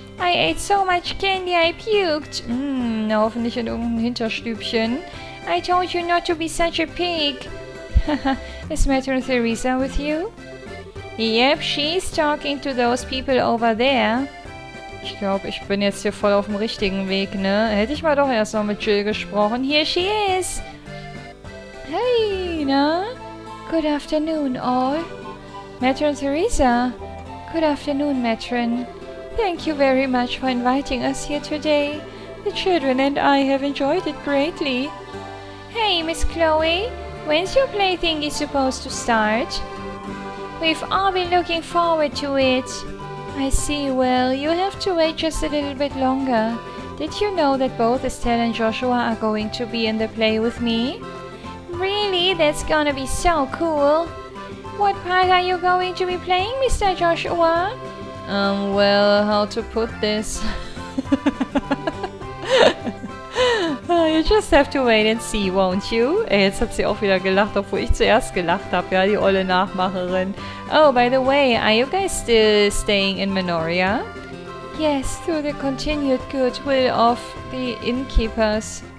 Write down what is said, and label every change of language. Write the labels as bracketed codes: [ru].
[en] I ate so much candy I puked. [de] Na, hoffentlich in irgendeinem Hinterstübchen. [en] I told you not to be such a pig. Is Matron Theresa with you? Yep, she's talking to those people over there. [de] Ich glaube, ich bin jetzt hier voll auf dem richtigen Weg, ne? Hätte ich mal doch erst noch mit Jill gesprochen. [en] Here she is. Hey, na? Good afternoon, all. Matron Theresa. Good afternoon, Matron. Thank you very much for inviting us here today. The children and I have enjoyed it greatly. Hey, Miss Chloe. When's your plaything supposed to start? We've all been looking forward to it. I see. Well, you have to wait just a little bit longer. Did you know that both Estelle and Joshua are going to be in the play with me? Really? That's gonna be so cool. What part are you going to be playing, Mr. Joshua? Well, how to put this? You just have to wait and see, won't you? [de] Jetzt hat sie auch wieder gelacht, obwohl ich zuerst gelacht habe, ja, die olle Nachmacherin. [en] Oh, by the way, are you guys still staying in Menoria? Yes, through the continued goodwill of the innkeepers.